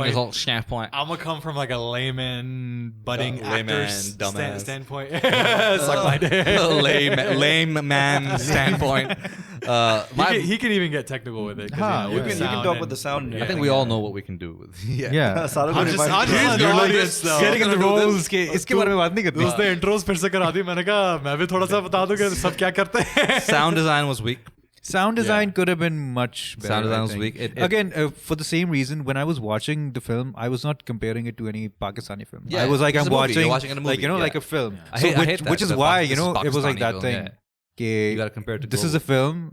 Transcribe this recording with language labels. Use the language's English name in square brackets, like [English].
[English] standpoint. I'm gonna come from like a layman, budding actor standpoint. Suck my dick. Lame man standpoint. He can even get technical with it. You can talk with the sound. I think we all know what we can do with. I'm just getting in the roles [Hindi] के इसके बारे में बात नहीं करते. उसने intros फिर से करा दी. मैंने कहा मैं भी थोड़ा सा बता दूं कि सब क्या करते हैं. [English] Sound design was weak. Sound design could have been much better. Sound design was weak. Again, for the same reason, when I was watching the film, I was not comparing it to any Pakistani film. Yeah, I was like, I'm watching like like a film. I hate that. Which is why it was like that thing. You gotta compare it to this is a film.